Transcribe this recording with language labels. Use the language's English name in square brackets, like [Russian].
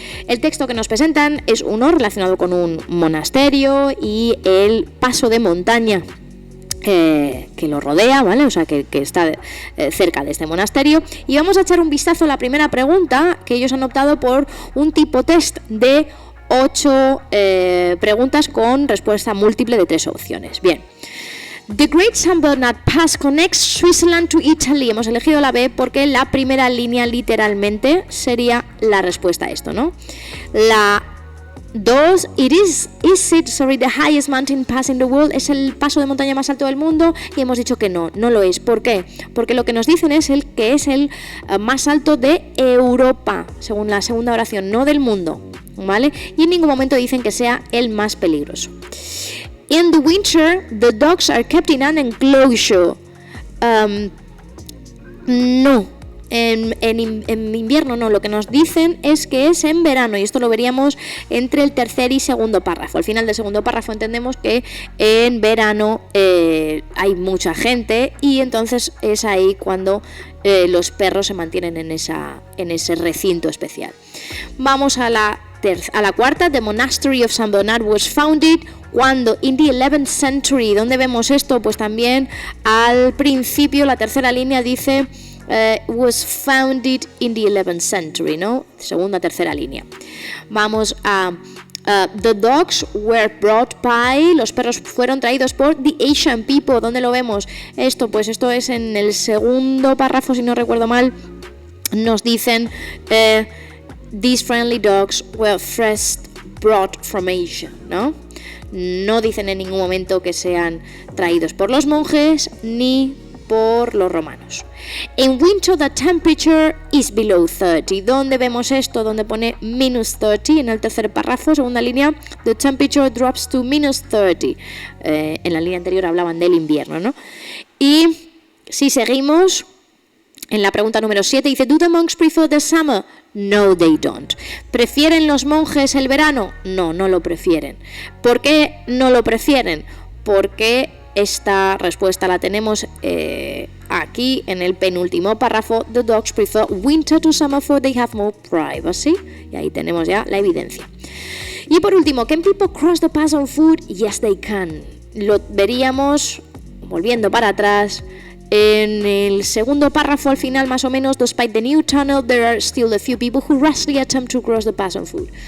[Spanish] El texto que nos presentan es uno relacionado con un monasterio y el paso de montaña que lo rodea, ¿vale? O sea, que está cerca de este monasterio. Y vamos a echar un vistazo a la primera pregunta, que ellos han optado por un tipo test de 8 preguntas con respuesta múltiple de 3 opciones. [English] Bien. The Great St. Bernard Pass connects Switzerland to Italy. [Spanish] Hemos elegido la B porque la primera línea literalmente sería la respuesta a esto, ¿no? [English] La 2, is it the highest mountain pass in the world? [Spanish] ¿Es el paso de montaña más alto del mundo? Y hemos dicho que no lo es. ¿Por qué? Porque lo que nos dicen es que es el más alto de Europa, según la segunda oración, no del mundo, ¿vale? Y en ningún momento dicen que sea el más peligroso. [English] In the winter, the dogs are kept in an enclosure. [Spanish] No. En invierno no, lo que nos dicen es que es en verano, y esto lo veríamos entre el tercer y segundo párrafo. Al final del segundo párrafo entendemos que en verano hay mucha gente y entonces es ahí cuando los perros se mantienen en ese recinto especial. Vamos a la cuarta. [English] The Monastery of St. Bernard was founded [Spanish] cuando [English] in the 11th century. [Spanish] ¿Dónde vemos esto? Pues también al principio, la tercera línea dice [English] was founded in the 11th century, [Spanish] ¿no? Segunda, tercera línea. Vamos a [English] the dogs were brought by. [Spanish] Los perros fueron traídos por [English] the Asian people. [Spanish] ¿Dónde lo vemos? Esto es en el segundo párrafo, si no recuerdo mal. Nos dicen [English] these friendly dogs were first brought from Asia, [Spanish] ¿no? No dicen en ningún momento que sean traídos por los monjes ni por los romanos. [English] In winter the temperature is below 30. [Spanish] ¿Dónde vemos esto? Donde pone -30 en el tercer párrafo, segunda línea. [English] The temperature drops to -30. [Spanish] En la línea anterior hablaban del invierno, ¿no? Y si seguimos, en la pregunta número 7 dice: [English] Do the monks prefer the summer? No, they don't. [Spanish] ¿Prefieren los monjes el verano? No lo prefieren. ¿Por qué no lo prefieren? Porque esta respuesta la tenemos aquí en el penúltimo párrafo. [English] The dogs prefer winter to summer for they have more privacy. [Spanish] Y ahí tenemos ya la evidencia. Y por último, [English] can people cross the pass on foot? Yes, they can. [Spanish] Lo veríamos volviendo para atrás. En el segundo párrafo, al final más o menos, [English] despite the new tunnel, there are still a few people who rashly attempt to cross the pass on foot.